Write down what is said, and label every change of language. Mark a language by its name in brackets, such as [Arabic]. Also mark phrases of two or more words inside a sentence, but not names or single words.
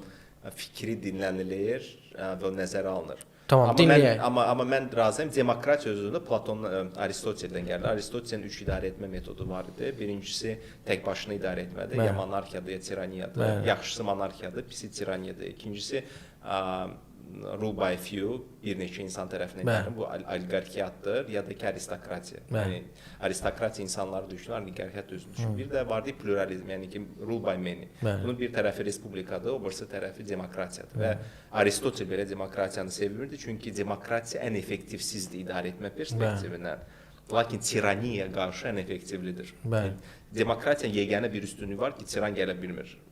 [Azerbaijani] Fikri dinlənilir və nəzərə alınır. Tamam, dinləyək. Amma mən razıyam. Demokratiya sözü Platon, Aristoteldən gəlir. Aristotelin 3 idarə etmə metodu var idi. Birincisi tək başına idarə etmədir. Ya monarxiyadır, ya tiraniyadır. Yaxşısı monarxiyadır, pisi tiraniyadır. [English] İkincisi rule by few, [Azerbaijani] bir neçə insan tərəfindən gəlir. Bu oliqarxiyadır, ya da ki aristokratiya. Yəni aristokratiya insanları düşünür, oliqarxiyat özünü düşünür. Bir də var idi pluralizm, yəni ki [English] rule by many. [Azerbaijani] Bunun bir tərəfi respublikadır, o birisi tərəfi demokratiyadır. Və Aristotel belə demokratiyanı sevirdi, çünki demokratiya ən effektivsizdir idarə etmə perspektivindən. Lakin tiraniya qarşı ən effektivlidir. Demokratiyanın yeganə bir üstünlüyü var ki, tiran gələ bilmir.